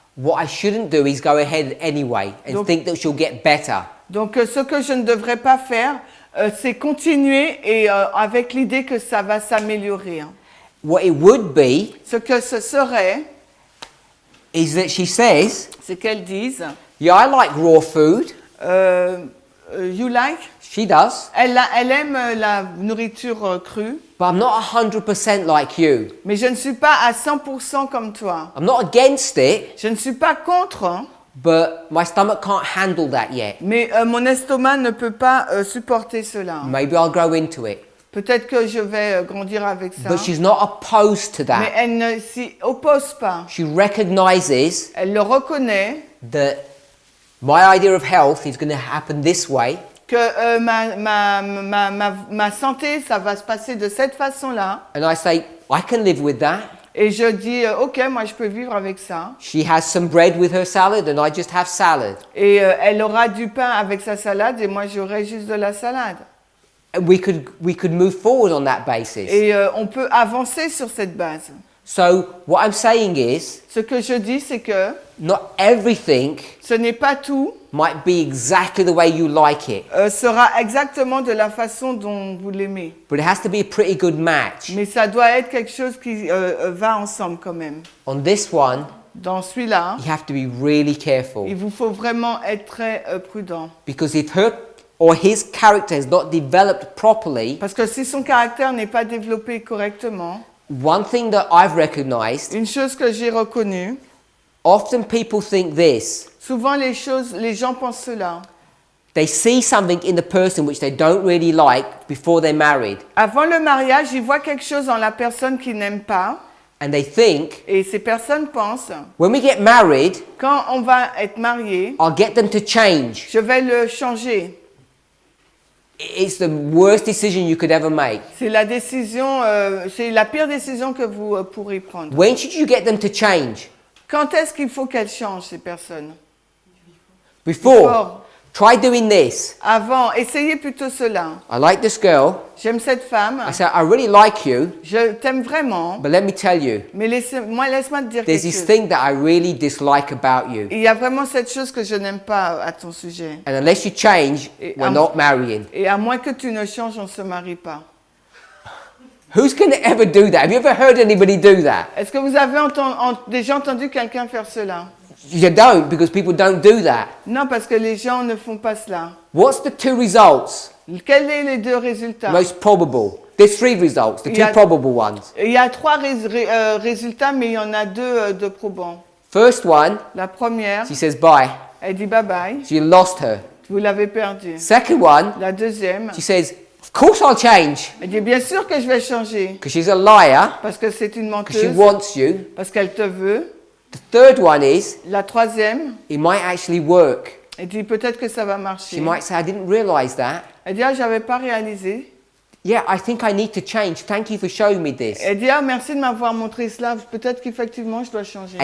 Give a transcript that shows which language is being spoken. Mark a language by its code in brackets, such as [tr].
[en] what I shouldn't do is go ahead anyway and [fr] Donc- [en] think that she'll get better. [fr] Donc ce que je ne devrais pas faire, c'est continuer et avec l'idée que ça va s'améliorer. Hein. [en] What it would be [fr] Ce que ce serait, [en] is that she says, [fr] c'est qu'elles disent, [en] yeah, I like raw food. you like? She does. [fr] Elle aime la nourriture crue, [en] But I'm not 100% like you. [fr] mais je ne suis pas à 100% comme toi. [en] I'm not against it, [fr] Je ne suis pas contre, hein, [en] but my stomach can't handle that yet. [fr] mais mon estomac ne peut pas supporter cela. [en] Maybe I'll grow into it. [fr] Peut-être que je vais grandir avec ça. [en] But she's not opposed to [fr] Mais [en] that. [fr] elle ne s'y oppose pas. [en] She recognizes [fr] Elle le reconnaît [en] that my idea of health is going to happen this way, [fr] que ma santé, ça va se passer de cette façon-là. [en] and I say, I can live with that. [fr] Et je dis, ok, moi je peux vivre avec ça. [en] She has some bread with her salad, and I just have salad. [fr] Et elle aura du pain avec sa salade et moi j'aurai juste de la salade. [en] And we could move forward on that basis. [fr] Et on peut avancer sur cette base. [en] So what I'm saying is, [fr] Ce que je dis, c'est que [en] not everything [fr] ce n'est pas tout, [en] might be exactly the way you like it, [fr] sera exactement de la façon dont vous l'aimez. [en] but it has to be a pretty good match. [fr] Mais ça doit être quelque chose qui va ensemble quand même. [en] On this one, [fr] Dans celui-là, [en] you have to be really careful, [fr] il vous faut vraiment être très prudent. [en] because if her or his character is not developed properly, [fr] Parce que si son caractère n'est pas développé correctement, [en] one thing that I've recognized, [fr] une chose que j'ai reconnue, [en] often people think this. [fr] souvent les gens pensent cela. [en] They see something in the person which they don't really like before they're married, [fr] Avant le mariage, ils voient quelque chose dans la personne qu'ils n'aiment pas. [en] and they think, [fr] Et ces personnes pensent, [en] when we get married, [fr] quand on va être marié, [en] I'll get them to change. [fr] je vais le changer. [en] It's the worst decision you could ever make. [fr] C'est la décision, c'est la pire décision que vous pourrez prendre. [en] When should you get them to change? [fr] Quand est-ce qu'il faut qu'elles changent, ces personnes? [en] Before. Try doing this. [fr] Avant, essayez plutôt cela. [en] I like this girl. [fr] J'aime cette femme, [en] I say, I really like you, [fr] je t'aime vraiment, [en] but let me tell you, [fr] mais laisse-moi te dire [en] there's this [fr] chose. [en] thing that I really dislike about you. [fr] Il y a vraiment cette chose que je n'aime pas à ton sujet. [en] And unless you change, [fr] Et [en] we're not marrying. [fr] Et à moins que tu ne changes, on ne se marie pas. [en] Who's going to ever do that? Have you ever heard anybody do that? [fr] Est-ce que vous avez déjà entendu quelqu'un faire cela? [en] You don't, because people don't do that. [fr] Non, parce que les gens ne font pas cela. [en] What's the two results? [fr] Quels sont les deux résultats? [en] Most probable. There's three results, the two Yeah. probable ones. [fr] Il y a trois résultats, mais il y en a deux de probants. [en] First one, [fr] La première, [en] she says bye. [fr] elle dit bye bye, [en] So you lost her. [fr] vous l'avez perdue. [en] Second one, [fr] La deuxième, [en] she says, of course I'll change, [fr] elle dit bien sûr que je vais changer, [en] because she's a liar, [fr] parce que c'est une [en] because she [fr] menteuse, [en] wants you. [fr] parce qu'elle te veut. [en] The third one is, [fr] La troisième, [en] it might actually work. [fr] elle dit peut-être que ça va [en] She [fr] marcher. [en] might say, I didn't realize that. [fr] Elle dit ah, j'avais pas réalisé. [en] Yeah, I think I need to change. Thank you for showing me this. [fr] Elle dit ah, merci de m'avoir montré cela, peut-être qu'effectivement je dois changer.